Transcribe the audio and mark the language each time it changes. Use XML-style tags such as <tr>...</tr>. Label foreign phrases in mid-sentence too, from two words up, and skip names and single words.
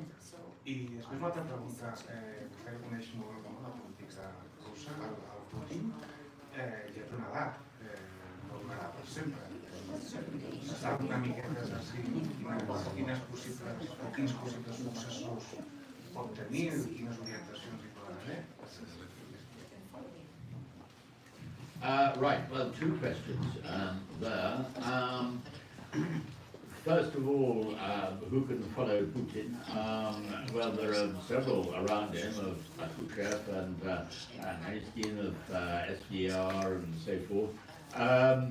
<ca>I després l'altra pregunta, vostè coneix molt la política russa, el Putin, ja té una edat, no durarà per sempre. Se sap una miqueta de quins possibles successors pot tenir, quines orientacions hi poden haver.</ca> <en>Right, well, 2 questions there. First of all, who can follow Putin? Well, there are several around him, of Khrushchev and Einstein, of SDR and so forth.</en>